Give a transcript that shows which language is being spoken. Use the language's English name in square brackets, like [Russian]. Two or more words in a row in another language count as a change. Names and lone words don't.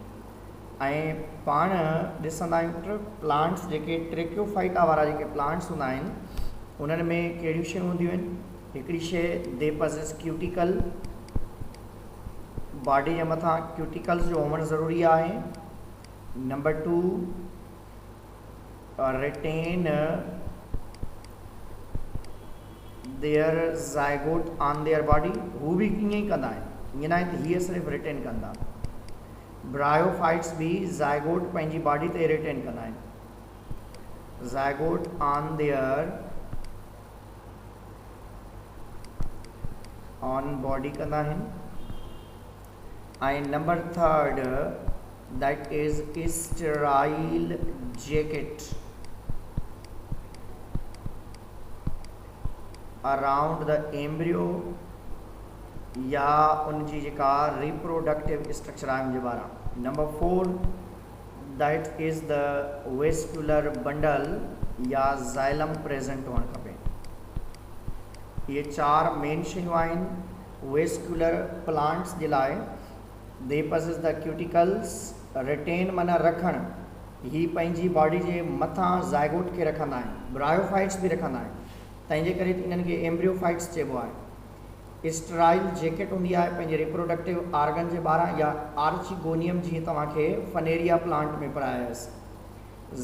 [Sindhi] ऐं पाण ॾिसंदा आहियूं प्लांट्स जेके ट्रेक्योफाइटा वारा जेके प्लांट्स हूंदा आहिनि उन्हनि में कहिड़ियूं शयूं हूंदियूं आहिनि। हिकिड़ी शइ [English] they possess cuticle, [Sindhi] बॉडी जे मथां क्यूटिकल्स जो हुअणु ज़रूरी आहे। [English] नंबर 2 retain their zygote on their body, [Sindhi] हू बि ईअं ई कंदा आहिनि, ईअं न आहे त हीअ सिर्फ़ु रिटेन कंदा। ब्रायोफाइट्स भी ज़ाइगोट पंहिंजी बॉडी ते रिटेन कंदा आहिनि, [English] zygote on their own body [Sindhi] कंदा आहिनि। [English] ऐं number 3 that is sterile jacket around the embryo [Sindhi] या उनजी जेका रिप्रोडक्टिव स्ट्रक्चर आहे उनजे ॿाहिरां। [English] number 4 that is the vascular bundle or xylem present [Sindhi] हुअणु खपे। इहे 4 मेन शयूं आहिनि [English] vascular plants [Sindhi] जे लाइ। [English] they possess the cuticles, [Sindhi] रिटेन माना रखणु, ही पंहिंजी बॉडी जे मथां ज़ाइगोट खे रखंदा आहिनि, ब्रायोफाइट्स बि रखंदा आहिनि, तंहिंजे करे इन्हनि खे एम्ब्रियोफाइट्स चइबो आहे। [English] sterile jacket [Sindhi] हूंदी आहे पंहिंजे [English] reproductive organ [Sindhi] जे ॿाहिरां या आर्चिगोनियम जीअं तव्हांखे फनेरिया प्लांट में पढ़ायसि।